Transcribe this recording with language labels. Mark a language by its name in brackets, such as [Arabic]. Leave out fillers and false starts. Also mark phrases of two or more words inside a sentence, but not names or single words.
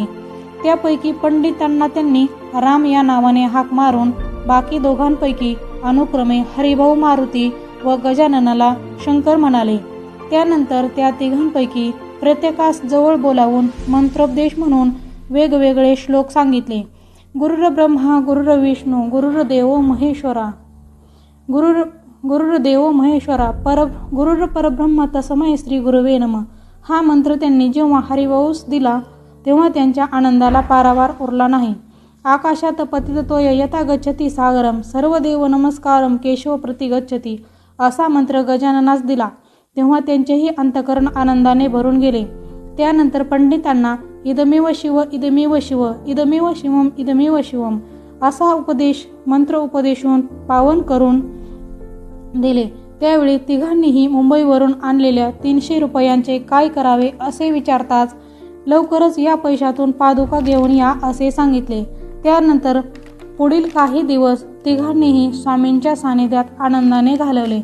[Marathi] त्यापैकी पंडितांना त्यांनी राम या नावाने हाक मारून बाकी दोघांपैकी अनुक्रमे हरिभाऊ मारुती व गजाननाला शंकर म्हणाले. त्यानंतर त्या तिघांपैकी प्रत्येकास जवळ बोलावून मंत्रोपदेश म्हणून वेगवेगळे श्लोक सांगितले. [Sanskrit] गुरुर्ब्रह्मा गुरुर्विष्णू गुरुर्देवो महेश्वरा गुरुर्परब्रह्म तस्मै श्री गुरुवे नमः [Marathi] हा मंत्र त्यांनी जेव्हा हरिभाऊस दिला तेव्हा त्यांच्या आनंदाला पारावार उरला नाही. [Sanskrit] आकाशात पतिततोय यथा गच्छति सागरम सर्वदेव नमस्कारम केशव प्रति गच्छति [Marathi] असा मंत्र गजाननास दिला तेव्हा त्यांचेही अंतःकरण आनंदाने भरून गेले. त्यानंतर पंडितांना [Sanskrit] इदमेव शिव इदमेव शिव इदमेव शिवम इदमेव शिवम [Marathi] असा मंत्र उपदेशून पावन करून दिले. त्यावेळी तिघांनीही मुंबईवरून आणलेल्या 300 रुपयांचे काय करावे असे विचारताच लवकरच या पैशातून पादुका घेऊन या असे सांगितले. त्यानंतर पुढील काही दिवस तिघांनीही स्वामींच्या सानिध्यात आनंदाने घालवले.